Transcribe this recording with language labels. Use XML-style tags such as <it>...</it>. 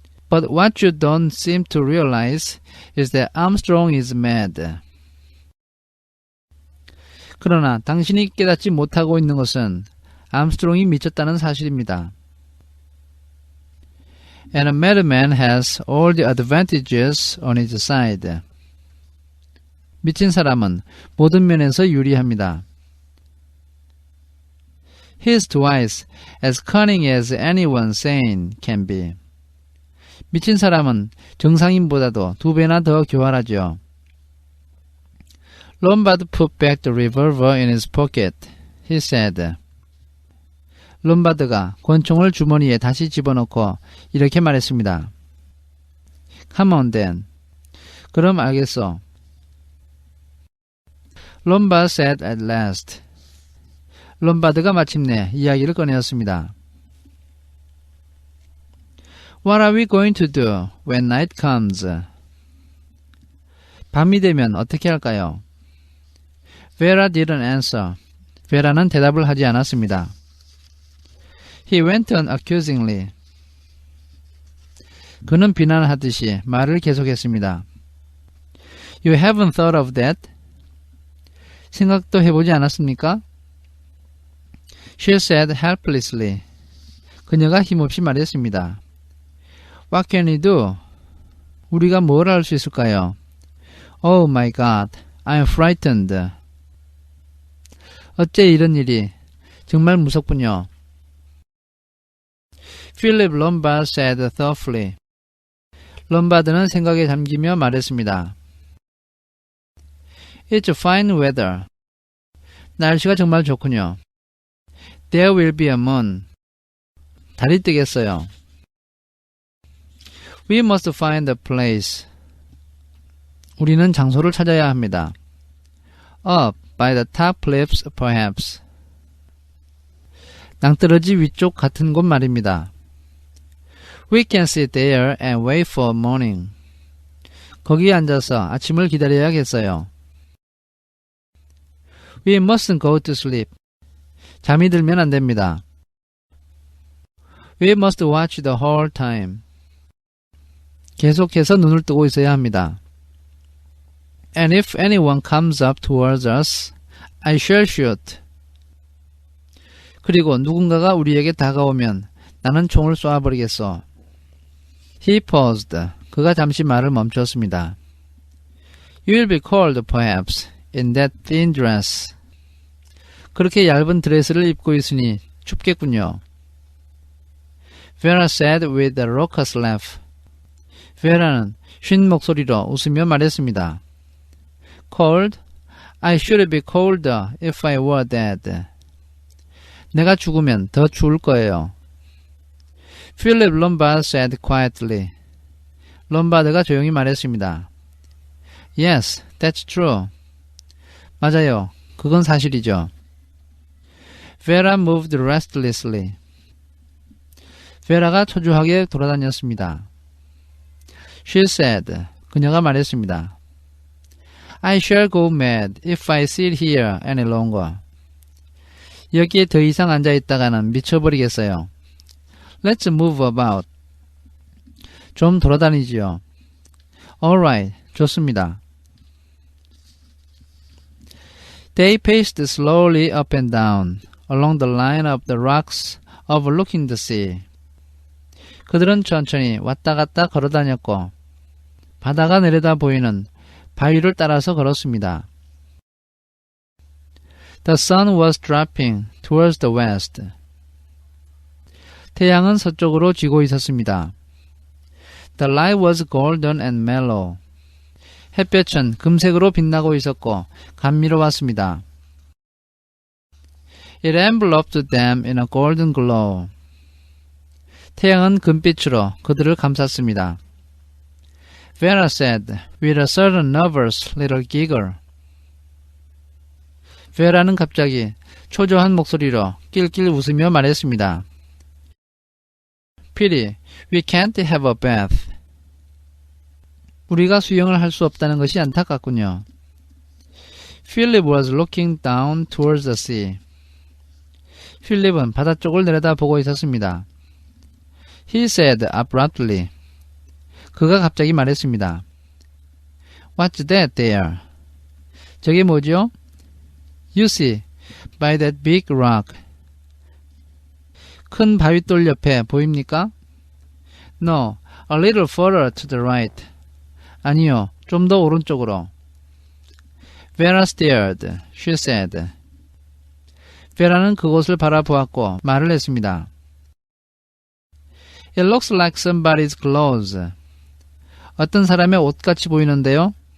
<en>But what you don't seem to realize is that Armstrong is mad.</en> <ko>그러나 당신이 깨닫지 못하고 있는 것은 암스트롱이 미쳤다는 사실입니다.</ko> <en>And a madman has all the advantages on his side.</en> <ko>미친 사람은 모든 면에서 유리합니다.</ko> <en>He is twice as cunning as anyone sane can be.</en> <ko>미친 사람은 정상인보다도 2배나 더 교활하죠.</ko> <en>Lombard put back the revolver in his pocket. He said.</en> <ko>롬바드가 권총을 주머니에 다시 집어넣고 이렇게 말했습니다.</ko> <en>Come on then.</en> <ko>그럼 알겠어.</ko> <en>Lombard said at last.</en> <ko>롬바드가 마침내 이야기를 꺼내었습니다.</ko> <en>What are we going to do when night comes?</en> <ko>밤이 되면 어떻게 할까요?</ko> <en>Vera didn't answer.</en> <ko>베라는 대답을 하지 않았습니다.</ko> <en>He went on accusingly.</en> <ko>그는 비난하듯이 말을 계속했습니다.</ko> <en>You haven't thought of that?</en> <ko>생각도 해보지 않았습니까?</ko> <en>She said helplessly.</en> <ko>그녀가 힘없이 말했습니다.</ko> <en>What can we do?</en> <ko>우리가 뭘 할 수 있을까요?</ko> <en>Oh my God, I'm frightened.</en> <ko>어째 이런 일이 정말 무섭군요.</ko> <en>Philip Lombard said thoughtfully.</en> <ko>롬바드는 생각에 잠기며 말했습니다.</ko> <en>It's fine weather.</en> <ko>날씨가 정말 좋군요.</ko> <en>There will be a moon.</en> <ko>달이 뜨겠어요.</ko> <en>We must find a place.</en> <ko>우리는 장소를 찾아야 합니다.</ko> <en>Up by the top cliffs, perhaps.</en> <ko>낭떠러지 위쪽 같은 곳 말입니다.</ko> <en>We can sit there and wait for morning.</en> <ko>거기에 앉아서 아침을 기다려야겠어요.</ko> <en>We mustn't go to sleep.</en> <ko>잠이 들면 안 됩니다.</ko> <en>We must watch the whole time.</en> <ko>계속해서 눈을 뜨고 있어야 합니다.</ko> <en>And if anyone comes up towards us, I shall shoot.</en> <ko>그리고 누군가가 우리에게 다가오면 나는 총을 쏘아버리겠어.</ko> <en>He paused.</en> <ko>그가 잠시 말을 멈췄습니다.</ko> <en>You will be cold, perhaps, in that thin dress.</en> <ko>그렇게 얇은 드레스를 입고 있으니 춥겠군요.</ko> <en>Vera said with a raucous laugh.</en> <ko>베라는 쉰 목소리로 웃으며 말했습니다.</ko> <en>Cold? I should be colder if I were dead.</en> <ko>내가 죽으면 더 추울 거예요.</ko> <en>Philip Lombard said quietly.</en> <ko>롬바드가 조용히 말했습니다.</ko> <en>Yes, that's true.</en> <ko>맞아요. 그건 사실이죠.</ko> <en>Vera moved restlessly.</en> <ko>베라가 초조하게 돌아다녔습니다.</ko> <en>She said.</en> <ko>그녀가 말했습니다.</ko> <en>I shall go mad if I sit here any longer.</en> <ko>여기에 더 이상 앉아있다가는 미쳐버리겠어요.</ko> <en>Let's move about.</en> <ko>좀 돌아다니지요.</ko> <en>Alright,</en> <ko>좋습니다.</ko> <en>They paced slowly up and down along the line of the rocks overlooking the sea.</en> <ko>그들은 천천히 왔다 갔다 걸어다녔고 바다가 내려다 보이는 바위를 따라서 걸었습니다.</ko> <en>The sun was dropping towards the west.</en> <ko>태양은 서쪽으로 지고 있었습니다.</ko> <en>The light was golden and mellow.</en> <ko>햇볕은 금색으로 빛나고 있었고 감미로웠습니다.</ko> <en>It enveloped them in a golden glow.</en> <ko>태양은 금빛으로 그들을 감쌌습니다.</ko> <en>Vera said with a certain nervous little giggle.</en> <ko>베라는 갑자기 초조한 목소리로 낄낄 웃으며 말했습니다.</ko> <en>Pity, we can't have a bath.</en> <ko>우리가 수영을 할 수 없다는 것이 안타깝군요.</ko> <en>Philip was looking down towards the sea.</en> <ko>필립은 바다 쪽을 내려다보고 있었습니다.</ko> <en>He said abruptly.</en> <ko>그가 갑자기 말했습니다.</ko> <en>What's that there?</en> <ko>저게 뭐죠?</ko> <en>You see, by that big rock.</en> <ko>큰 바윗돌 옆에 보입니까?</ko> <en>No, a little further to the right.</en> <ko>아니요, 좀 더 오른쪽으로.</ko> <en>Vera stared. She said.</en> <ko>베라는 그곳을 바라보았고 말을 했습니다.</ko> <en>It looks like somebody's clothes.</en> <ko>어떤 사람의 옷같이 보이는데요?</ko>